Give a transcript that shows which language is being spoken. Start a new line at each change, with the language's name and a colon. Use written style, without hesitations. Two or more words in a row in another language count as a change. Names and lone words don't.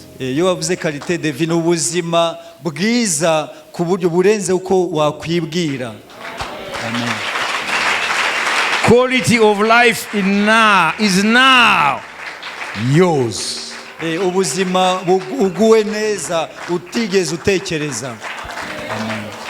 Kinyarwanda: Iyo wavuze
French: qualité de vie,
Kinyarwanda: n'ubuzima bwiza ku buryo burenze uko wakwibwira. Amen.
English: Quality of life is now yours.
Kinyarwanda: Ubuzima uguwe neza utigeze utekereza. Amen.